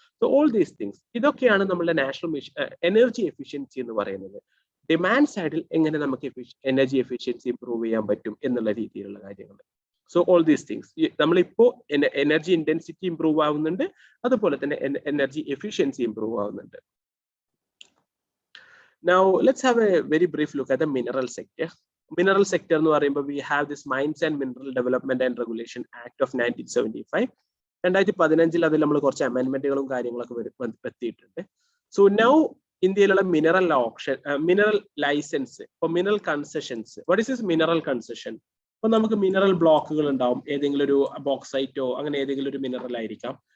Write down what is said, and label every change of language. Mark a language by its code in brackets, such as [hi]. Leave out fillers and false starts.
[en] so all these things, [ml] ഇതൊക്കെയാണ് നമ്മുടെ national energy efficiency എന്ന് പറയുന്നത്. ഡിമാൻഡ് സൈഡിൽ എങ്ങനെ നമുക്ക് എനർജി എഫിഷ്യൻസി ഇംപ്രൂവ് ചെയ്യാൻ പറ്റും എന്നുള്ള രീതിയിലുള്ള കാര്യങ്ങൾ. [en] so all these things [ml] നമ്മളിപ്പോ എനർജി ഇന്റൻസിറ്റി ഇംപ്രൂവ് ആവുന്നുണ്ട്, അതുപോലെ തന്നെ എനർജി എഫിഷ്യൻസി ഇംപ്രൂവ് ആവുന്നുണ്ട്. [en] Now let's have a very brief look at the mineral sector. Mineral sector [ml] എന്ന് പറയുമ്പോൾ [en] we have this Mines and Mineral Development and Regulation Act of 1975. [ml] 2015 അതിൽ നമ്മൾ കുറച്ച് അമെൻമെന്റുകളും കാര്യങ്ങളൊക്കെ വരുത്തിയിട്ടുണ്ട്. സോ നൗ ഇന്ത്യയിലുള്ള മിനറൽ ഓപ്ഷൻ, മിനറൽ ലൈസൻസ്, ഇപ്പൊ mineral concessions. [en] What is this mineral concession? [ml] ഇപ്പൊ നമുക്ക് മിനറൽ ബ്ലോക്കുകൾ ഉണ്ടാവും, ഏതെങ്കിലും ഒരു ബോക്സൈറ്റോ അങ്ങനെ ഏതെങ്കിലും ഒരു മിനറൽ ആയിരിക്കാം.